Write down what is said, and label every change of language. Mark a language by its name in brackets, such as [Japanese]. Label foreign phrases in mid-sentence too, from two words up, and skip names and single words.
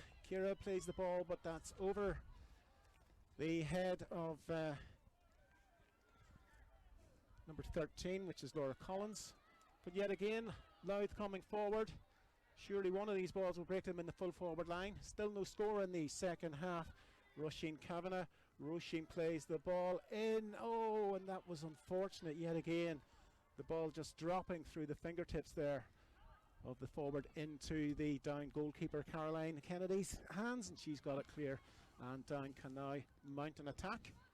[English] Ciara plays the ball, but that's over the head of number 13, which is Laura Collins. But yet again, Louth coming forward. Surely one of these balls will break them in the full forward line. Still no score in the second half. Roisin Kavanagh. Roisin plays the ball in. Oh, and that was unfortunate yet again. The ball just dropping through the fingertips there of the forward into the Down goalkeeper Caroline Kennedy's hands, and she's got it clear. And Down can now mount an attack.